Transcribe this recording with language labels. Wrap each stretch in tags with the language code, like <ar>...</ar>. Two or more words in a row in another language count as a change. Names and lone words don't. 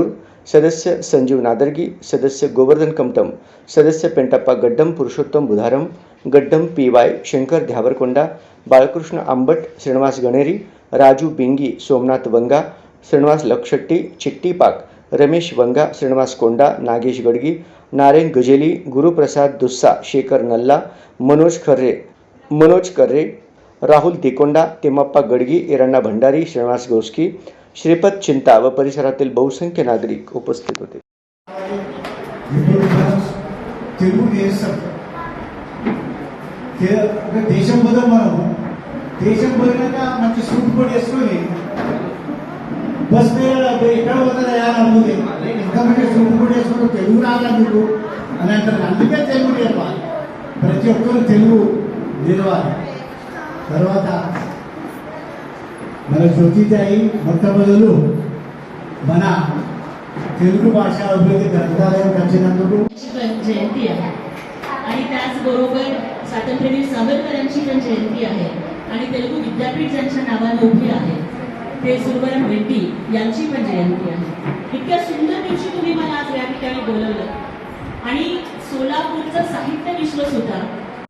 <mr>सदस्य संजीव नादर्गी, सदस्य गोवर्धन कमटम, सदस्य पेंटप्पा गड्डम, पुरुषोत्तम बुधारम, गड्डम PY, शंकर ध्यावरकोंडा, बाळकृष्ण आंबट, श्रीनिवास गणेरी, राजू बिंगी, सोमनाथ वंगा, श्रीनिवास लक्षट्टी, चिट्टी पाक, रमेश वंगा, श्रीनिवास कोंडा, नागेश गडगी, नारायण गजेली, गुरुप्रसाद दुस्सा, शेखर नल्ला, मनोज कर्रे, राहुल तिकोंडा, तिम्मप्पा गडगी, इरण्णा भंडारी, श्रीनिवास गोस्की, श्रीपद चिंता व परिसरातील बहुसंख्य नागरिक उपस्थित होते।</mr> <te>బస్ ఎక్కడ పోతుందా అడుగుతుంది ఇంకా సూపు వేసుకుంటూ తెలుగు రాదా మీకు అని అంటారు। అందుకే తెలుగు నేర్పాలి, ప్రతి ఒక్కరు తెలుగు నేర్వాలి। తర్వాత మన జ్యోతితాయి మొట్టమొదలు మన తెలుగు భాషा</te> <mr>अभिवृद्धी ग्रंथालयात</mr> <te>వచ్చినందుకు</te> <mr>जयंती आहे आणि त्याचबरोबर स्वातंत्र्यवीर सावरकरांची पण जयंती आहे आणि तेलुगू विद्यापीठ ज्यांच्या नावाने उभी आहे ते सुरवरम रेड्डी यांची पण जयंती आहे। इतक्या सुंदर दिवशी तुम्ही मला आज या ठिकाणी बोलवलं आणि सोलापूरचं साहित्य विश्व सुद्धा</mr>